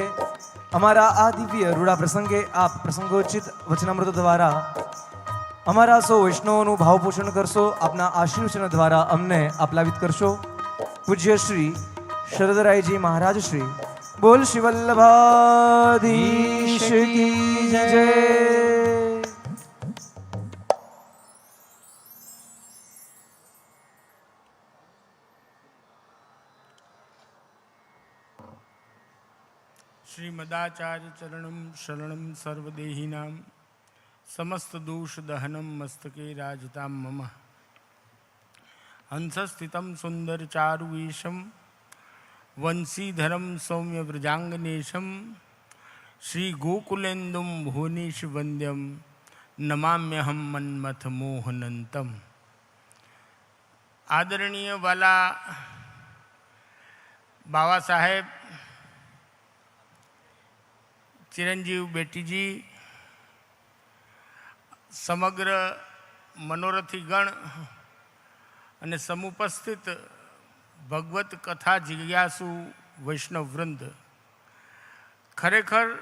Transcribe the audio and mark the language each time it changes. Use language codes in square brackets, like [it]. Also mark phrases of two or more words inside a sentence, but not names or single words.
[gu] અમારા આ દિવ્ય રૂડા પ્રસંગે આપ પ્રસંગોચિત વચનામૃત દ્વારા અમારા સૌ વૈષ્ણવોનું ભાવપોષણ કરશો. આપના આશીર્વચન દ્વારા અમને આપલાવિત કરશો. પૂજ્ય શ્રી શરદરાયજી મહારાજ શ્રી બોલ શ્રી વલ્લભાધીશ કી જય. [sa] श्रीमदाचार्य चरणम शरणम सर्वदेहिनां समस्त दोष दहनम मस्तके राजतां मम हंसस्थितं सुंदर चारुवेशम वंशीधरम सौम्य व्रजांगनेशम श्री गोकुलेन्दुम भुवनेश वंद्यम नमाम्यहम मन्मथ मोहनंतम. [gu] આદરણીય વાલા બાબા સાહેબ ચિરંજીવ બેટીજી, સમગ્ર મનોરથી ગણ અને સમુપસ્થિત ભગવત કથા જિજ્ઞાસુ વૈષ્ણવ વૃંદ, ખરેખર